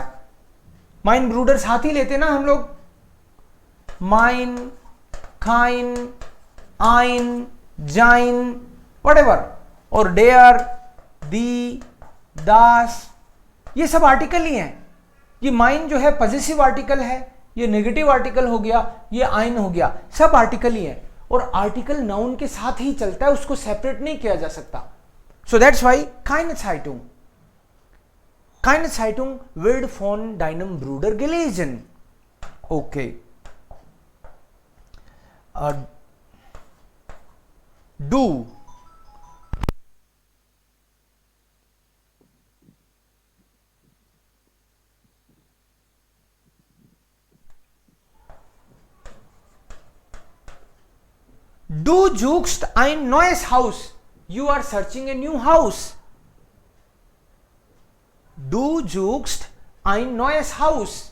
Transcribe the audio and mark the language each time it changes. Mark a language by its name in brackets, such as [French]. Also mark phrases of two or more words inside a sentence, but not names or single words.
[German] Mein Bruder [Hindi] साथ ही लेते ना हम लोग। [German] mein, kein, ein, sein, [Hindi] व्हाटएवर, और [German] der, die, das, [Hindi] ये सब आर्टिकल ही हैं। ये माइन जो है पॉजिटिव आर्टिकल है, ये नेगेटिव आर्टिकल हो गया, ये आइन हो गया, सब आर्टिकल ही है। और आर्टिकल नाउन के साथ ही चलता है, उसको सेपरेट नहीं किया जा सकता। [English] So that's why [German] keine Zeitung, keine Zeitung wird von deinem Bruder gelesen. Okay. Do. Du suchst ein neues Haus. [English] You are searching a new house. [German] Du suchst ein neues Haus.